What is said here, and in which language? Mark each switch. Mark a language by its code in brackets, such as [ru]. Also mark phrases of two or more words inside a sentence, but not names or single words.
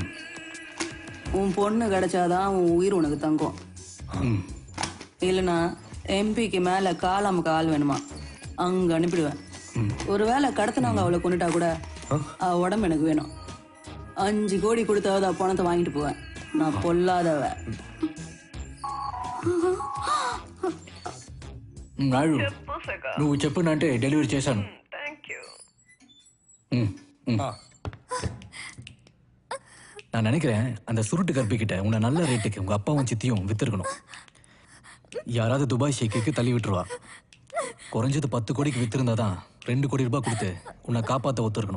[ta] உன் பொண்ணு கிடைச்சாதான் உன் உயிர் உனக்கு தங்கும். ம் இல்லைன்னா எம்பிக்கு மேல காலாம கால் வேணுமா அங்க அனுப்பிடுவேன். ஒருவேளை கடத்தினவங்க அவளை கொண்டுட்டா கூட அவ உடம்பு எனக்கு வேணும். 5 கோடி கொடுத்தாவது பணத்தை வாங்கிட்டு போவேன். நான் பொல்லாதவ. [te] నాయుడు నువ్వు చెప్పినంటే డెలివరీ చేశాను. [ta] நான் நினைக்கிறேன் அந்த சுருட்டு கற்பிக்கிட்ட உன்னை நல்ல ரேட்டுக்கு உங்க அப்பாவும் சித்தியும் வித்துருக்கணும். யாராவது துபாய் ஷேக்கு தள்ளி விட்டுருவா. குறைஞ்சது 10 கோடிக்கு வித்திருந்தாதான் 2 கோடி ரூபாய் கொடுத்து உன்னை காப்பாத்த ஒத்துருக்கணும்.